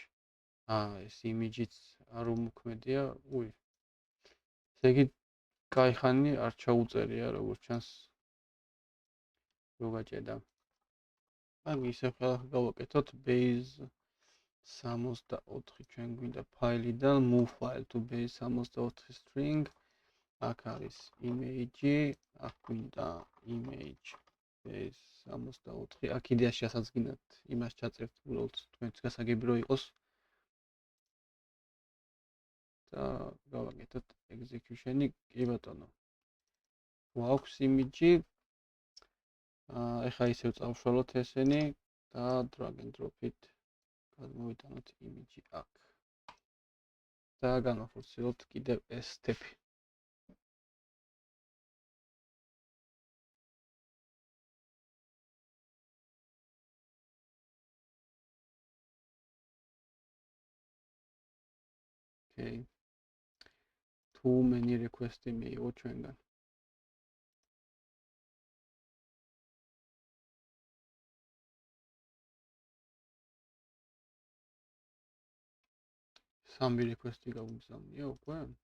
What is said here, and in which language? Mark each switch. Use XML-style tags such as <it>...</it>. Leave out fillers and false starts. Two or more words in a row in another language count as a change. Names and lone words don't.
<ka>ეს image-იც არ უმოქმედია, ესე იგი кайხანი არ ჩაუწერია, როგორც ჩანს. რო გაჭედა. აი, ისე ხალხ გავაკეთოთ base 64 ჩვენ გვინდა ფაილიდან</ka> <en>move file to base 64 string.</en> <ka>აქ არის image, აქ გვინდა</ka> <en>image base 64.</en> <ka>აქ იდეაში ასაც გინდათ იმას ჩაწერთ, უბრალოდ თქვენთვის გასაგები რო იყოს. და გავაკეთოთ execution-ი, კი ბატონო. გვაქვს image. ეხლა ისევ წავშალოთ ესენი და</ka> <en>drag and drop it.</en> <ka>გადმოვიტანოთ image აქ. და განახორციელოთ კიდევ ეს step-ი. Okay.</ka> <en>Too many request-</en> <ka>ი მიიღო ჩვენგან. სამი request-ი გავგზავნია უკვე.</ka>